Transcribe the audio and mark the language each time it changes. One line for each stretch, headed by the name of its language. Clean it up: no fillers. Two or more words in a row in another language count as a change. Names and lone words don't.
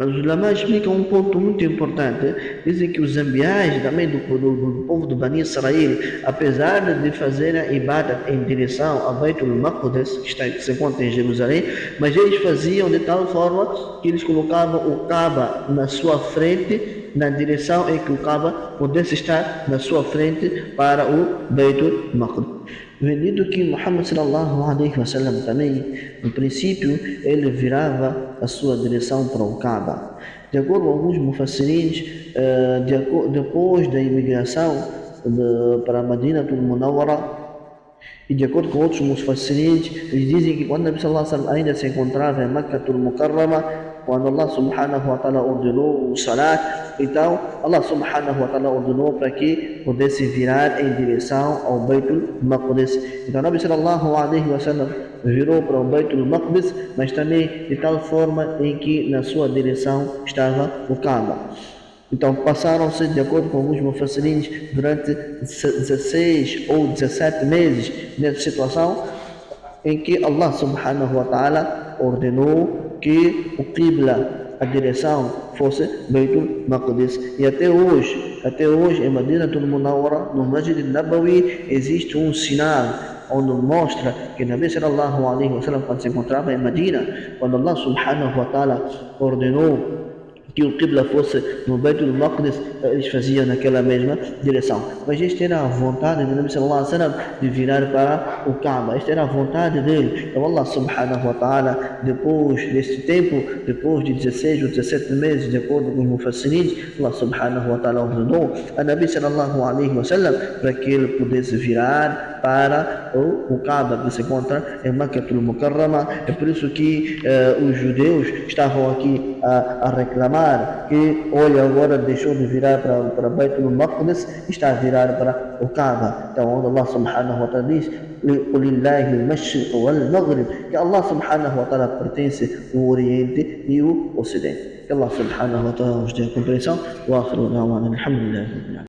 Portuguese: Mas os ulama explicam um ponto muito importante. Dizem que os ambiais também do povo do Bani Israel, apesar de fazerem a ibadat em direção a Baitul Maqdis, que se encontra em Jerusalém, mas eles faziam de tal forma que eles colocavam o Kaaba na sua frente, na direção em que o Kaaba pudesse estar na sua frente para o Baitul Maqdis. Vendido que Muhammad
Arabic: صلى الله عليه وسلم
Portuguese: também, no princípio, ele virava a sua direção para o Kaaba. De acordo com alguns mufassirins, depois da imigração para Madinatul Munawwara, e de acordo com outros mufassirins, eles dizem que quando
Arabic: نبي صلى الله عليه وسلم
Portuguese: ainda se encontrava em Makkatul Mukarrama, quando
Arabic: الله سبحانه وتعالى
Portuguese: ordenou o salat, então
Arabic: الله سبحانه وتعالى
Portuguese: ordenou para que pudesse virar em direção ao Baitul Maqdis. Então
Arabic: نبي صلى الله عليه وسلم
Portuguese: virou para o Baitul Maqdis, mas também de tal forma em que na sua direção estava o Kaaba. Então passaram-se, de acordo com alguns mufassirins, durante 16 ou 17 meses nessa situação em que
Arabic: الله سبحانه وتعالى
Portuguese: ordenou que o Qibla, a direção, fosse Baitul Maqdis. E até hoje em Madinatul Munawwara, no Masjid al-Nabawi, existe um sinal onde mostra que
Arabic: نبي صلى الله عليه وسلم,
Portuguese: quando se encontrava em Madina, quando
Arabic: الله سبحانه وتعالى
Portuguese: ordenou que o Qibla fosse no Baitul Maqdis, eles faziam naquela mesma direção. Mas esta era a vontade de
Arabic: نبي صلى الله عليه وسلم
Portuguese: de virar para o Kaaba. Esta era a vontade dele. Então
Arabic: الله سبحانه وتعالى,
Portuguese: depois deste tempo, depois de 16 ou 17 meses, de acordo com os mufassirins,
Arabic: الله سبحانه وتعالى
Portuguese: ordenou a
Arabic: نبي صلى الله عليه وسلم
Portuguese: para que ele pudesse virar para o Kaaba, que se encontra em Makkatul Mukarrama. É por isso que os judeus estavam aqui a reclamar que, olha, agora deixou de virar para Baitul Maqdis, está a virar para o Kaaba. Então, onde
Arabic: الله سبحانه وتعالى
Portuguese: diz,
Arabic: لله المشرق والمغرب,
Portuguese: que
Arabic: الله سبحانه وتعالى
Portuguese: pertence o Oriente e o Ocidente. Que
Arabic: الله سبحانه وتعالى
Portuguese: nos dê a compreensão.
Arabic: وآخر دعوانا الحمد لله.